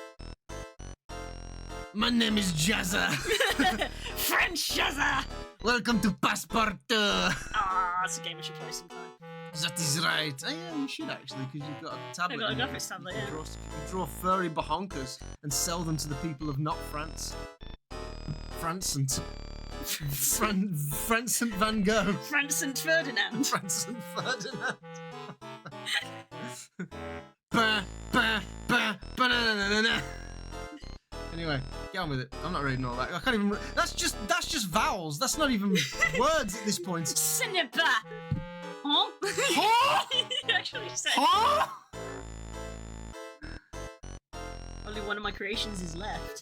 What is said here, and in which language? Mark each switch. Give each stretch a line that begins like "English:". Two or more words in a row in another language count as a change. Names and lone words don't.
English: My name is Jazza. French Shazza. Welcome to Passport. Ah, that's a game I should play sometime. That is right. Oh, yeah, you should actually, because you've got a tablet. I've got a and graphics tablet, you yeah. can draw furry bahonkers and sell them to the people of not France. Francent Van Gogh. Francent Ferdinand. Francent Ferdinand. Ba, ba, ba, ba, na, na, na, na. Anyway, get on with it. I'm not reading all that. I can't even. That's just vowels. That's not even words at this point. Cinnaba. Huh? Huh? You actually said. Huh? Only one of my creations is left.